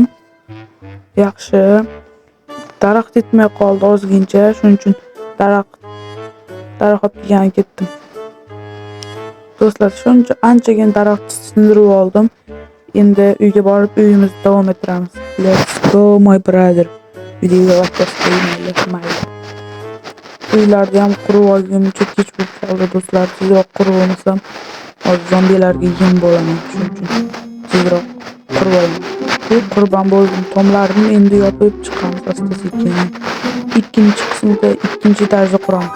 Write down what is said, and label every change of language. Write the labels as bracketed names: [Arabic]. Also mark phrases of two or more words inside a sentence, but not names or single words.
[Uzbek] Yaxshi. Daraxt yetmay qoldi ozgincha, shuning uchun daraxt olib ketdim. Do'stlar, shuncha anchagan daraxt sindirib oldim. Endi uyga borib uyimizni davom ettiramiz. [English] Let's go my brother. [Uzbek] Videoga vaqtlayman. Uylarni ham qurib olgunimcha kech bo'lib qoldi do'stlar. Tezroq qurib olmasam, hozir zombilarga yem bo'laman. Shuning uchun tezroq qurib olaman. Qurbon bo'ldim. Tomlarni endi yopib chiqamiz asta-sekin. Ikkinchi qismda ikkinchi etajda quramiz.